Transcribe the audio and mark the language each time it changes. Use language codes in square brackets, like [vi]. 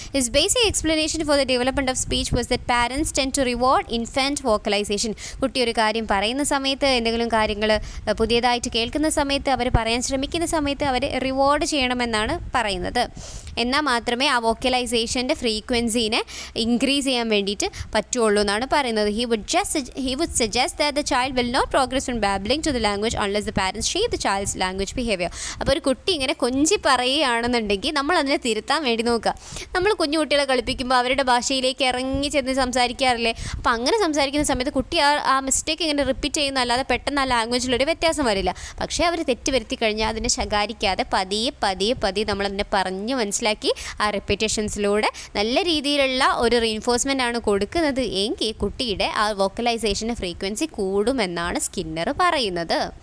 [en] His basic explanation for the development of speech was that parents tend to reward infant vocalisation. [ml] കുട്ടി ഒരു കാര്യം പറയുന്ന സമയത്ത്, എന്തെങ്കിലും കാര്യങ്ങൾ പുതിയതായിട്ട് കേൾക്കുന്ന സമയത്ത്, അവർ പറയാൻ ശ്രമിക്കുന്ന സമയത്ത് അവർ റിവാർഡ് ചെയ്യണമെന്നാണ് പറയുന്നത്. എന്നാൽ മാത്രമേ ആ വോക്കലൈസേഷൻ്റെ ഫ്രീക്വൻസീനെ ഇൻക്രീസ് ചെയ്യാൻ വേണ്ടിയിട്ട് പറ്റുള്ളൂ എന്നാണ് പറയുന്നത്. [en] He would suggest that the child will not progress from babbling to the language unless the parents shape the child's language behavior. [ml] അപ്പോൾ ഒരു കുട്ടി ഇങ്ങനെ കൊഞ്ചി പറയുകയാണെന്നുണ്ടെങ്കിൽ നമ്മൾ അതിനെ തിരുത്താൻ വേണ്ടി നോക്കുക. നമ്മൾ കുഞ്ഞു കുട്ടികളെ കളിപ്പിക്കുമ്പോൾ അവരുടെ ഭാഷയിലേക്ക് ഇറങ്ങി ചെന്ന് സംസാരിക്കാറില്ലേ? അപ്പോൾ അങ്ങനെ സംസാരിക്കുന്ന സമയത്ത് കുട്ടി ആ മിസ്റ്റേക്ക് ഇങ്ങനെ റിപ്പീറ്റ് ചെയ്യുന്ന, അല്ലാതെ പെട്ടെന്ന് ആ ലാംഗ്വേജിലൊരു വ്യത്യാസം വരില്ല. പക്ഷേ അവർ തെറ്റ് വരുത്തി കഴിഞ്ഞാൽ അതിനെ ശകാരിക്കാതെ പതിയെ നമ്മളതിനെ പറഞ്ഞ് മനസ്സിലാക്കി ആ റിപ്പീറ്റേഷൻസിലൂടെ നല്ല രീതിയിലുള്ള ഒരു റീഇൻഫോഴ്സ്മെൻ്റ് ആണ് കൊടുക്കുന്നത് എങ്കിൽ കുട്ടിയുടെ ആ വോക്കലൈസേഷൻ്റെ ഫ്രീക്വൻസി കൂടുമെന്നാണ് സ്കിന്നർ പറയുന്നത്.